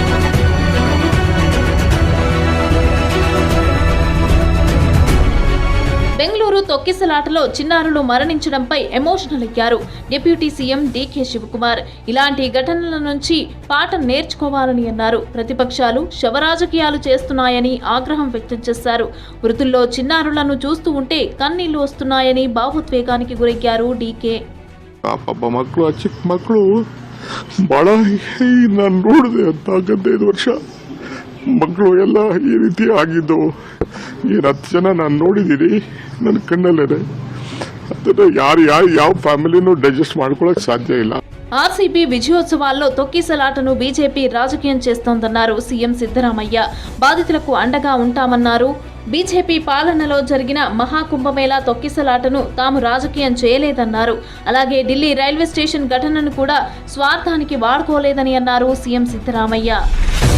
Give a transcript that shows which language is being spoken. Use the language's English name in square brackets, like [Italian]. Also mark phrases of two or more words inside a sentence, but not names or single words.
[Telugu] బెంగళూరు తొక్కిసలాటలో చిన్నారులు మరణించడంపై ఎమోషనల్ అయ్యారు డిప్యూటీ సీఎం డీకే శివకుమార్. ఇలాంటి ఘటనల నుంచి పాఠం నేర్చుకోవాలని అన్నారు. ప్రతిపక్షాలు శవరాజకీయాలు చేస్తున్నాయని ఆగ్రహం వ్యక్తం చేశారు. మృతుల్లో చిన్నారులను చూస్తూ ఉంటే కన్నీళ్లు వస్తున్నాయని భావోద్వేగానికి గురయ్యారు డీకే. [Kannada] ಮಕ್ಕಳು ಚಿಕ್ಕ ಮಕ್ಕಳು ಬಹಳ ನಾನು ನೋಡಿದೆ ಅಂತ 15 ವರ್ಷ ಮಕ್ಕಳು ಎಲ್ಲ ಈ ರೀತಿ ಆಗಿದ್ದು 10 ಜನ ನಾನು ನೋಡಿದ್ದೀನಿ, ನನ್ನ ಕಣ್ಣಲ್ಲೇ. ಅದನ್ನು ಯಾವ ಫ್ಯಾಮಿಲಿನೂ ಡೈಜೆಸ್ಟ್ ಮಾಡ್ಕೊಳಕ್ ಸಾಧ್ಯ ಇಲ್ಲ. [Telugu] ఆర్సీబీ విజయోత్సవాల్లో తొక్కిసలాటను బీజేపీ రాజకీయం చేస్తోందన్నారు సీఎం సిద్ధరామయ్య. బాధితులకు అండగా ఉంటామన్నారు. బీజేపీ పాలనలో జరిగిన మహాకుంభమేళా తొక్కిసలాటను తాము రాజకీయం చేయలేదన్నారు. అలాగే ఢిల్లీ రైల్వే స్టేషన్ ఘటనను కూడా స్వార్థానికి వాడుకోలేదని అన్నారు సీఎం సిద్ధరామయ్య.